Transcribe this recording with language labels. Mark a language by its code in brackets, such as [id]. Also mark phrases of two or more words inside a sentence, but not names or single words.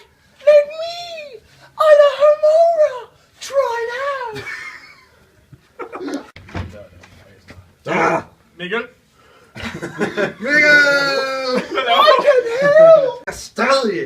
[en] Let me! I'm a Homora! Try now! Mikkel? Mikkel! I can help! [da] Jeg er stadig